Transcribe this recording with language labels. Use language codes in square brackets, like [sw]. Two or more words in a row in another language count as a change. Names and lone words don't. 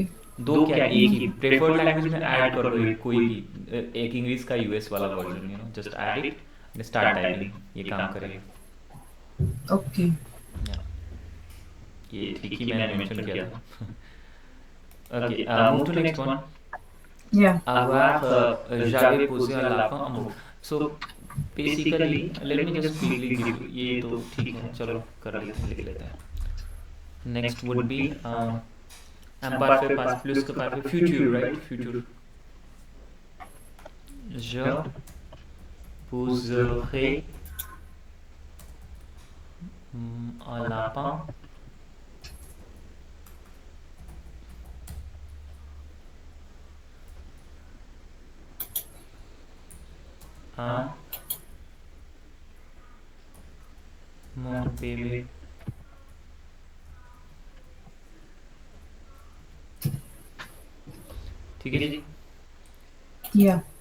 [hi] दो क्या एक ही [en] preferred language [hi] में ऐड कर लो एक कोई भी एक इंग्लिश का यूएस वाला वर्जन [en] you know just add it and start typing [hi] ये काम करेगा [en] Okay. [hi] ये ठीक ही मैंने मेंशन किया था [en] okay move to next one Yeah. [fr] avoir j'avais posé un lapin en mot [en] so basically let me just quickly give you [hi] ये तो ठीक है चलो कर लेते हैं लिख लेते हैं [en] next would be [fr] imparfait passe plus que parfait [en] future right future [fr] je poserai un lapin à mon bébé [hi] ठीक है जी [en] Yeah.